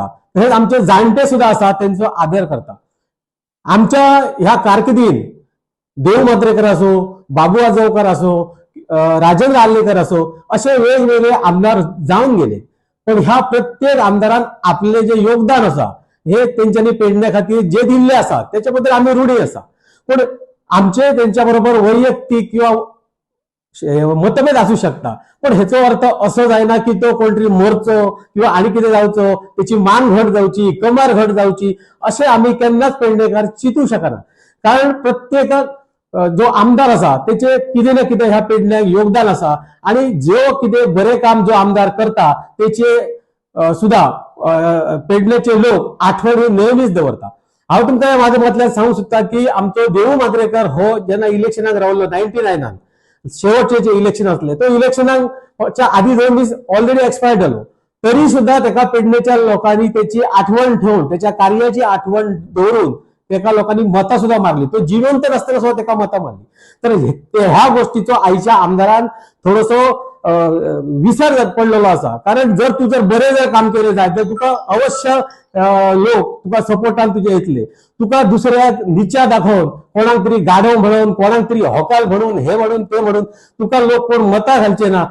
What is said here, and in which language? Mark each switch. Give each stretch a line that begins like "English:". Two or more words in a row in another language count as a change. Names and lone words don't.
Konkani: तशेंच आमचे जाणटे सुद्धा आसा तेंचो आदर करता। आमच्या ह्या कारकिर्दीन देव मात्रेकर असो, बाबू आजगावकर असो, राजेंद्र आर्लेकर असो असे वेगवेगळे आमदार जाऊन गेले, पण ह्या प्रत्येक आमदारान आपले जे योगदान असा हे त्यांच्यानी पेडण्या खातीर जे दिल्ले असा त्याच्याबद्दल आम्ही ऋणी असा। पण आमचे त्यांच्या बरोबर वैयक्तिक किंवा मतभेद असू शकता, पण हेचो अर्थ असो जायना की तो कोणतरी मोरचो किंवा आणि कितें जावचो, त्याची मान घट जावची, कमर घट जावची असे आम्ही केन्नाच पेडणेकार चिंतू शकना। कारण प्रत्येकाक जो आमदार असा त्याचे कितें ना कितें ह्या पेडण्याक योगदान असा आणि जो कितें बरे काम जो आमदार करता त्याचे सुद्धा पेडण्याचे लोक आठवणी नेहमीच दवरता। हांव तुमकां माझ्या मतल्यान सांगूंक सोदता की आमचो देवू मात्रेकर हो जेन्ना इलेक्शनाक रावलो 99 शेवटचे जे इलेक्शन असले तो इलेक्शनाच्या आधी 2 दीस
English: already expired
Konkani: जालो, तरी सुद्धा त्याका पेडणेच्या लोकांनी त्याची आठवण ठेवून त्याच्या कार्याची आठवण दवरून एका लोकांनी मतं सुद्धा मारली। तो जिवंत नसताना सुद्धा त्याका मतं मारली। तर ह्या गोष्टीचो आयच्या आमदारान थोडोसो विसर पडलेलो असा। कारण जर तू जर बरे जर काम केले जाय तर तुका अवश्य लोक तुका सपोर्टान तुझे येतले। तुका दुसऱ्याक निचा दाखवून कोणाक तरी गाडव म्हणून कोणाक तरी हॉकाल म्हणून हे म्हणून ते म्हणून तुका लोक कोण मतं घालचे ना।